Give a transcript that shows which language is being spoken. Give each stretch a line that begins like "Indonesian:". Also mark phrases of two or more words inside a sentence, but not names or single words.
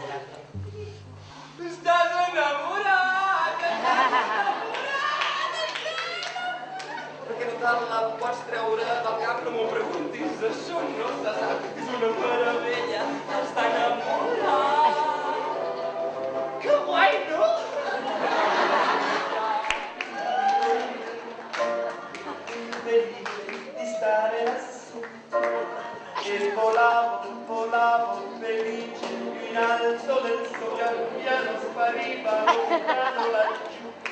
Catalan: Estàs enamorat! Perquè no te la pots treure del cap, no m'ho preguntis. Això no se sap, és una meravella. Està enamorat! Que guai, no?
Italian: Felice di stare lassù e volavo felice più in alto del sole, piano spariva lontano laggiù.